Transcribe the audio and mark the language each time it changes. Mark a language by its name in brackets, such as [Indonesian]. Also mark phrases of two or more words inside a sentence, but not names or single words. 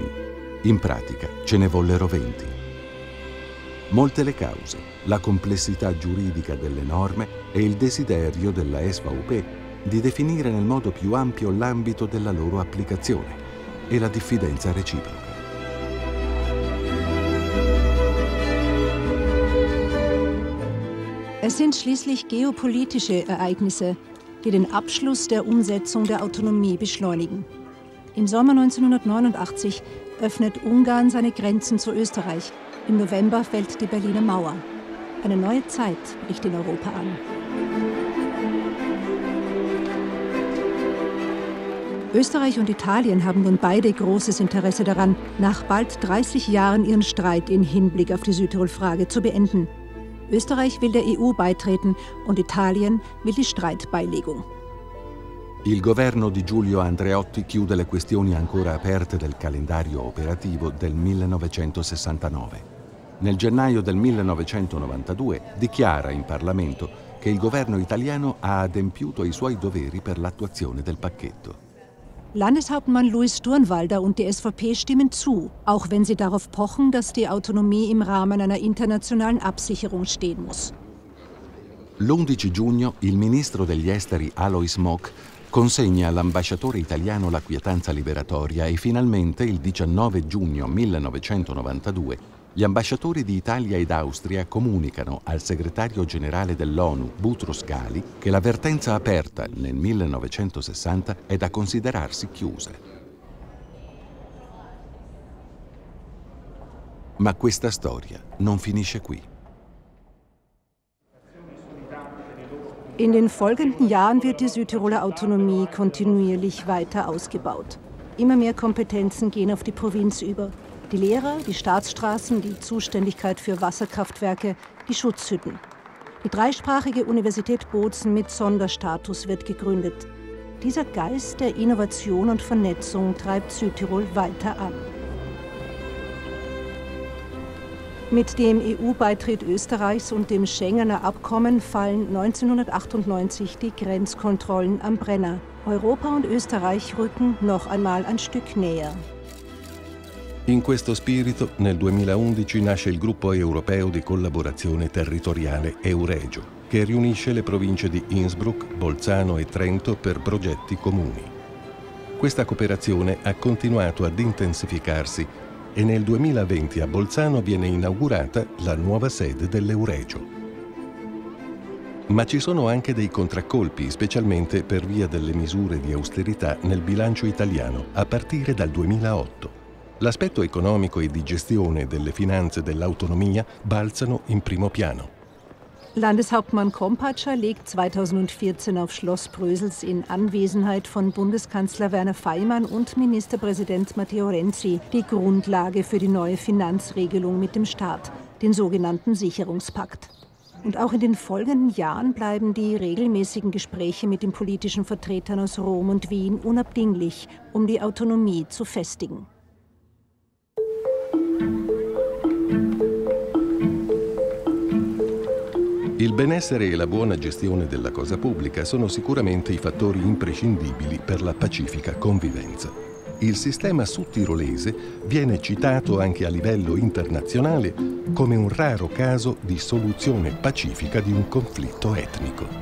[Italian] In pratica, ce ne vollero 20. Molte le cause, la complessità giuridica delle norme e il desiderio della SVP di definire nel modo più ampio l'ambito della loro applicazione e la diffidenza reciproca. [German] Es sind schließlich geopolitische Ereignisse, die den Abschluss der Umsetzung der Autonomie beschleunigen. Im Sommer 1989 öffnet Ungarn seine Grenzen zu Österreich. Im November fällt die Berliner Mauer. Eine neue Zeit bricht in Europa an. Österreich und Italien haben nun beide großes Interesse daran, nach bald 30 Jahren ihren Streit im Hinblick auf die Südtirol-Frage zu beenden. Österreich will der EU beitreten und Italien will die Streitbeilegung. [Italian] Il governo di Giulio Andreotti chiude le questioni ancora aperte del calendario operativo del 1969. Nel gennaio del 1992 dichiara in Parlamento che il governo italiano ha adempiuto ai suoi doveri per l'attuazione del pacchetto. [German] Landeshauptmann Louis Durnwalder und die SVP stimmen zu, auch wenn sie darauf pochen, dass die Autonomie im Rahmen einer internationalen Absicherung stehen muss. [Italian] L'11 giugno il ministro degli esteri Alois Mock consegna all'ambasciatore italiano la quietanza liberatoria e finalmente il 19 giugno 1992 gli ambasciatori di Italia ed Austria comunicano al segretario generale dell'ONU, Boutros Ghali, che la vertenza aperta nel 1960 è da considerarsi chiusa. Ma questa storia non finisce qui. [German] In den folgenden Jahren wird die Südtiroler Autonomie kontinuierlich weiter ausgebaut. Immer mehr Kompetenzen gehen auf die Provinz über. Die Lehrer, die Staatsstraßen, die Zuständigkeit für Wasserkraftwerke, die Schutzhütten. Die dreisprachige Universität Bozen mit Sonderstatus wird gegründet. Dieser Geist der Innovation und Vernetzung treibt Südtirol weiter an. Mit dem EU-Beitritt Österreichs und dem Schengener Abkommen fallen 1998 die Grenzkontrollen am Brenner. Europa und Österreich rücken noch einmal ein Stück näher. [Italian] In questo spirito, nel 2011 nasce il gruppo europeo di collaborazione territoriale Euregio, che riunisce le province di Innsbruck, Bolzano e Trento per progetti comuni. Questa cooperazione ha continuato ad intensificarsi e nel 2020 a Bolzano viene inaugurata la nuova sede dell'Euregio. Ma ci sono anche dei contraccolpi, specialmente per via delle misure di austerità nel bilancio italiano a partire dal 2008. L'aspetto economico e di gestione delle finanze dell'autonomia balzano in primo piano. [German] Landeshauptmann Kompatscher legt 2014 auf Schloss Brösels in Anwesenheit von Bundeskanzler Werner Faymann und Ministerpräsident Matteo Renzi die Grundlage für die neue Finanzregelung mit dem Staat, den sogenannten Sicherungspakt. Und auch in den folgenden Jahren bleiben die regelmäßigen Gespräche mit den politischen Vertretern aus Rom und Wien unabdinglich, um die Autonomie zu festigen. [Italian] Il benessere e la buona gestione della cosa pubblica sono sicuramente i fattori imprescindibili per la pacifica convivenza. Il sistema sudtirolese viene citato anche a livello internazionale come un raro caso di soluzione pacifica di un conflitto etnico.